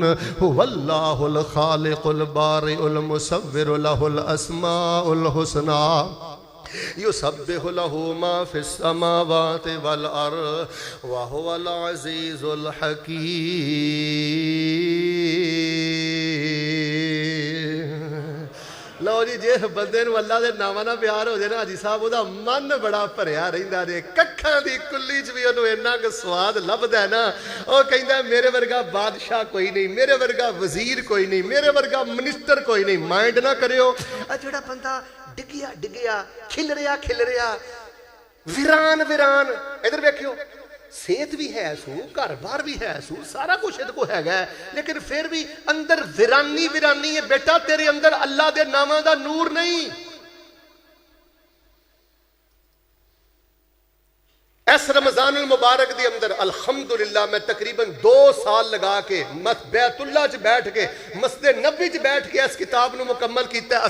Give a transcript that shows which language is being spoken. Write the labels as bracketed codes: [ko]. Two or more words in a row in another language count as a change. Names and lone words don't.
[ar] هو اللہ الخالق البارئ المصور له الاسماء الحسنى يسبح له ما في السماوات والأرض وهو العزيز الحكيم. [pa] لو جی جس بندے نو اللہ دے ناماں نال پیار ہو جائے نا حاجی صاحب وہ من بڑا بھریا رہندا جے. ککھاں دی کلی چ بھی انہوں اینا کہ سواد لبدا ہے نا. وہ کہندا ہے میرے ورگا بادشاہ کوئی نہیں, میرے ورگا وزیر کوئی نہیں, میرے ورگا منسٹر کوئی نہیں. مائنڈ نہ کریو جڑا بندہ ڈگیا ڈگیا کھلریا کھلریا ویران ویران. ادھر ویکھیو صحت بھی ہے سو, گھر بار بھی ہے سو, سارا کچھ ادھر کو ہے گا, لیکن پھر بھی اندر ویرانی ویرانی ہے. بیٹا تیرے اندر اللہ دے ناماں دا نور نہیں. اس رمضان المبارک دی اندر الحمدللہ میں تقریباً 2 سال لگا کے بیت اللہ چ بیٹھ کے مسجد نبی چ بیٹھ کے اس کتاب نو مکمل کیتا ہے.